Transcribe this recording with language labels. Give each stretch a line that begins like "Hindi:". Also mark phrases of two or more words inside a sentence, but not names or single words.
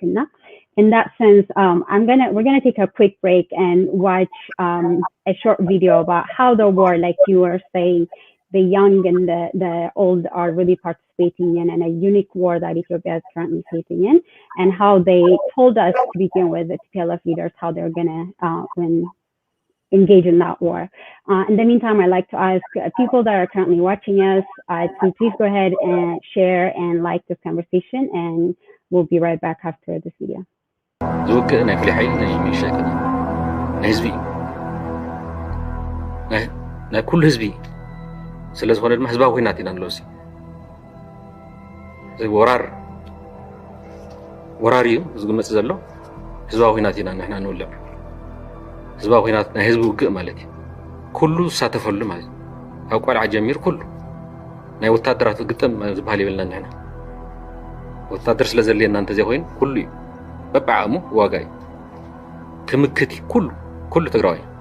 English: In that sense, we're gonna take a quick break and watch a short video about how the war, like you were saying, the young and the old are really participating in, and a unique war that Ethiopia is currently facing in, and how they told us to begin with, the TPLF leaders, how they're gonna engage in that war. In the meantime, I'd like to ask people that are currently watching us to please go ahead and share and like this conversation, and we'll be right back after this video.
Tigrinya: ዝውግእ ናይ ፍሉይ ሓይሊ ናይ ሚሊሻ ይኮነ ናይ ህዝቢ ናይ ኩሉ ህዝቢ ስለ ዝኾነ ድማ ህዝባዊ ኩናት ኢና ንለዎ እዚ ወራር እዩ ዝግመፅ ዘሎ ህዝባዊ ኩናት ኢና ንሕና ንውልዕ ህዝባዊ ኩናት ናይ ህዝቢ ውግእ ማለት እዩ ኩሉ ዝሳተፈሉ ማለት እዩ ኣብ ቆልዓ ጀሚር ኩሉ ናይ ወታደራት ግጥም ዝበሃል ይብልና ንሕና ወታደር ስለ ዘልየና እንተዘይ ኮይኑ ኩሉ እዩ በባዓሙ ዋጋይ ክምክት ኩሉ ትግራዋይ